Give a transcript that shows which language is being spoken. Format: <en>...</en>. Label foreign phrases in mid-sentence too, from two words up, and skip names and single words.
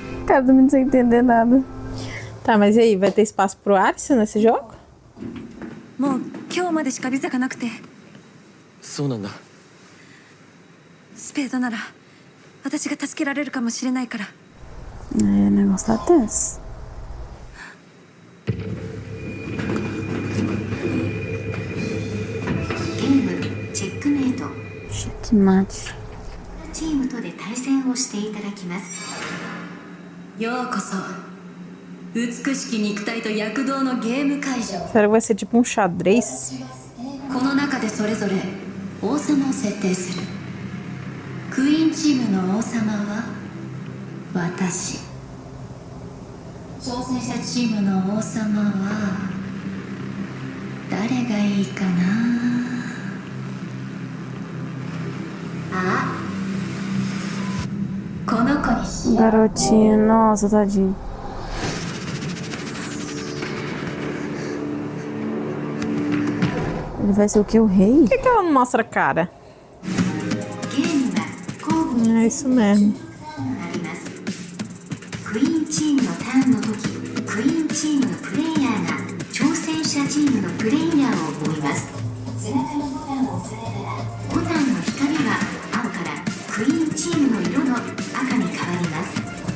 <pt>Cara, também não sei entender nada. Tá, mas e aí, vai ter espaço pro Alisson nesse jogo?</pt> <ja>もう今日までしかビザがなくて、そうなんだ。スペードなら私が助けられるかもしれないから。</ja> <pt>É, o negócio tá tenso.</pt> <ja>ゲームチェックメイト。 Checkmate. チームとで対戦をしていただきます。ようこそ美しき肉体と躍動のゲーム会場。</ja> <pt>Será que vai ser tipo um xadrez?</pt> <ja>この中でそれぞれ王様を設定する。クイーンチームの王様は私。挑戦者チームの王様は誰がいいかな。あ、この子にしよう。</ja> <pt>Garotinho, nossa, tadinho. Ele vai ser o quê? O rei? Por que ela não mostra a cara?</pt> <ja>ゲームは交互に</ja> <pt>É isso mesmo.</pt> <ja>あります。クイーンチームのターンの時、クイーンチームのプレイヤーが挑戦者チームのプレイヤーを追います。背中のボタンを押されたら、ボタンの光は青からクイーンチームの色の赤に変わります。</ja>